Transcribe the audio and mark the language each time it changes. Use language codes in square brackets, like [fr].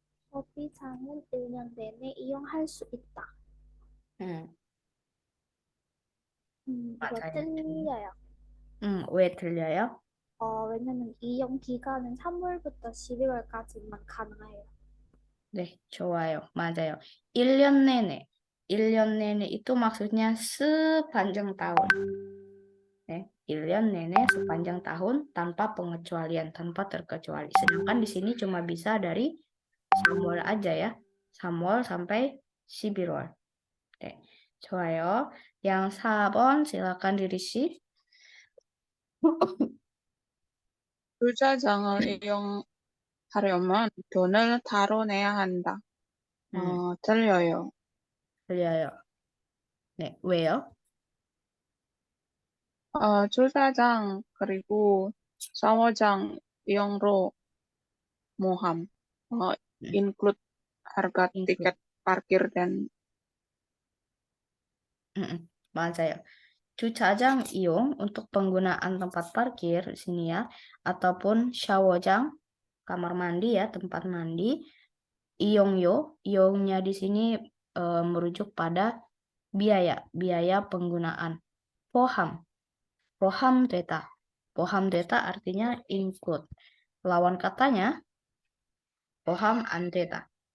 [ko] 소비장은 1년 내내 이용할 수 있다. 이거 맞아요. 틀려요. 왜 틀려요? 왜냐면 이용 기간은 3월부터 12월까지만 가능해요. 네, 좋아요. 맞아요. 1년 내내. 1년 내내 [id] itu maksudnya sepanjang tahun. [ko] 네, 1년 내내 [id] sepanjang tahun tanpa pengecualian, tanpa terkecuali. Sedangkan di sini cuma bisa dari [ko] 3월 [id] aja ya. [ko] 3월 [id] sampai [ko] 11월. 네, 좋아요. [id] Yang 4번 silakan Riri 씨. [ko] 주차장을 이용하려면 돈을 따로 내야 한다. 틀려요. 들려요. 네, 왜요? 주차장 그리고 샤워장 이용료 모함, [id] include harga tiket parkir dan [ko] 맞아요. 주차장 이용 [id] untuk penggunaan tempat parkir di sini ya, ataupun [ko] 샤워장 [id] kamar mandi ya, tempat mandi. [ko] 이용료, 이용 [id] nya di sini merujuk pada biaya penggunaan. [ko] 포함되다. 포함되다 [id] artinya include. Lawan katanya [ko] 포함 안 되다.